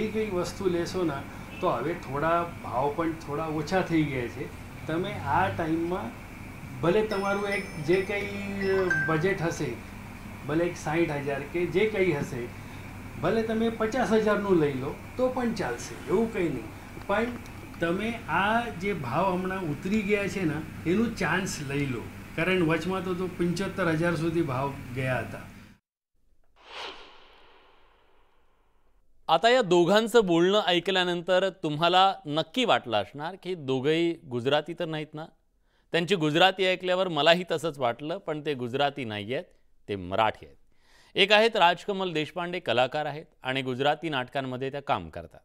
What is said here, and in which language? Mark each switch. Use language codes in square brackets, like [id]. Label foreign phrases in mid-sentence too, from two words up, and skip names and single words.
[gu] કંઈ વસ્તુ લેશો ને તો હવે થોડા ભાવ પણ થોડા ઓછા થઈ ગયા છે તમે આ ટાઈમમાં ભલે તમારું એક જે કંઈ બજેટ હશે ભલે એક 60,000 કે જે કંઈ હશે ભલે તમે 50,000નું લઈ લો તો પણ ચાલશે એવું કંઈ નહીં પણ તમે આ જે ભાવ હમણાં ઉતરી ગયા છે ને એનું ચાન્સ લઈ લો कारण वचમાં तो 75,000 સુધી भाव ગયા હતા. [mr] आता या दोघांचं बोलणं ऐकल्यानंतर तुम्हाला नक्की वाटलं असणार की दोघंही गुजराती तर नाहीत ना. त्यांची गुजराती ऐकल्यावर मलाही तसंच वाटलं, पण ते गुजराती नाही आहेत, ते मराठी आहेत. एक आहेत राजकमल देशपांडे, कलाकार आहेत आणि गुजराती नाटकांमध्ये त्या काम करतात.